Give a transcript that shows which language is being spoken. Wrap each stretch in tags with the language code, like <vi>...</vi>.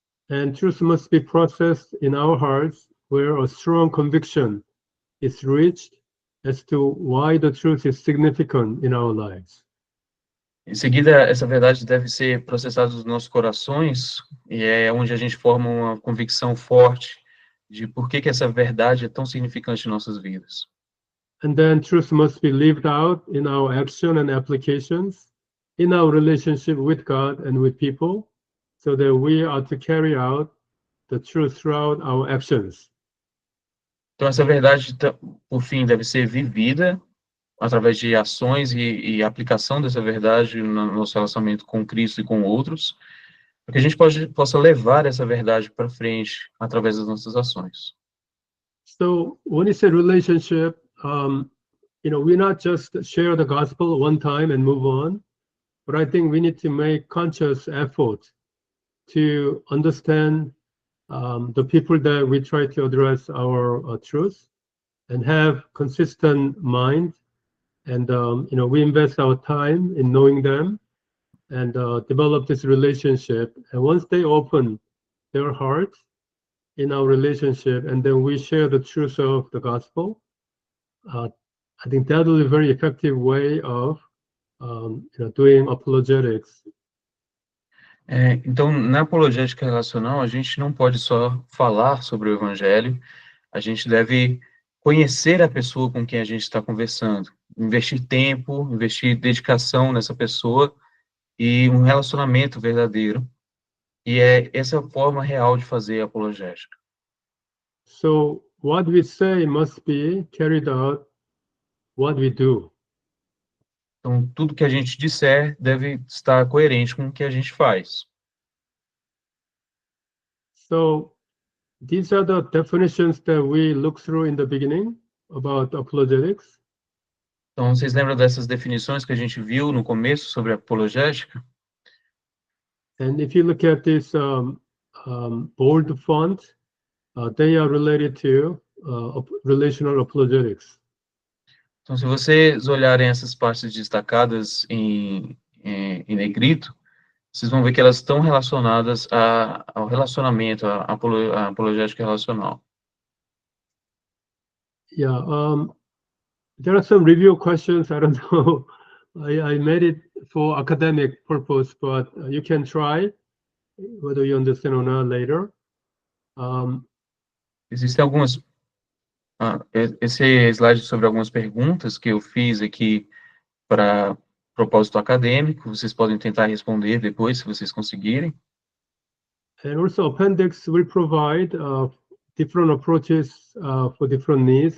<en>And truth must be processed in our hearts, where a strong conviction is reached as to why the truth is significant in our lives.</en> <pt>Em seguida, essa verdade deve ser processada nos nossos corações, e é onde a gente forma uma convicção forte de por que essa verdade é tão significante em nossas vidas.</pt> <en>And then truth must be lived out in our action and applications, in our relationship with God and with people, so that we are to carry out the truth throughout our actions.</en> <pt>Então, essa verdade, por fim, deve ser vivida através de ações e aplicação dessa verdade no nosso relacionamento com Cristo e com outros, para que a gente possa levar essa verdade para frente através das nossas ações.</pt> <en>So when it's a relationship, we not just share the gospel one time and move on, but I think we need to make conscious effort to understand the people that we try to address our truth, and have consistent mind. And, we invest our time in knowing them and develop this relationship. And once they open their hearts in our relationship, and then we share the truth of the gospel, I think that will be a very effective way of doing apologetics.</en> <pt>Então, na apologética relacional, a gente não pode só falar sobre o evangelho, a gente deve conhecer a pessoa com quem a gente está conversando, investir tempo, investir dedicação nessa pessoa e um relacionamento verdadeiro. E essa é a forma real de fazer a apologética.</pt> <en>So what we say must be carried out what we do.</en> <pt>Então, tudo que a gente disser deve estar coerente com o que a gente faz.</pt> <en>So these are the definitions that we look through in the beginning about apologetics.</en> <pt>Então, vocês lembram dessas definições que a gente viu no começo sobre a apologética?</pt> <en>And if you look at this bold font, they are related to relational apologetics.</en> <pt>Então, se vocês olharem essas partes destacadas em negrito, vocês vão ver que elas estão relacionadas ao relacionamento, à apologética relacional.</pt> <en>Yeah, there are some review questions. I don't know. I made it for academic purpose, but you can try. whether you understand or not later.</en> <pt>Existem algumas... esse slide sobre algumas perguntas que eu fiz aqui para propósito acadêmico, vocês podem tentar responder depois, se vocês conseguirem.</pt> <en>And also appendix will provide different approaches for different needs.</en>